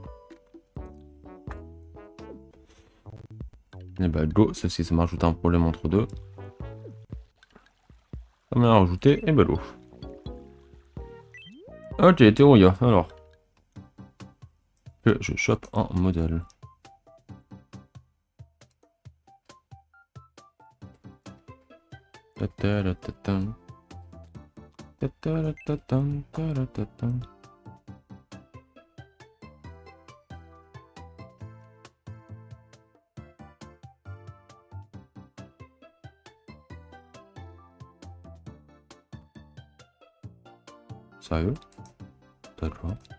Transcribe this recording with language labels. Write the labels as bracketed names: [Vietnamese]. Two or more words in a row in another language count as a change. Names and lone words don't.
[French] Et bah go, ça c'est ça m'a rajouté un problème entre deux. Ça m'a rajouté et bah go. Ok, Teruya, alors. Que je chope un modèle. Ta-ta-ra-ta-tam. Ta-ta-ra-ta-tam, ta-ra-ta-tam. Sérieux? D'accord.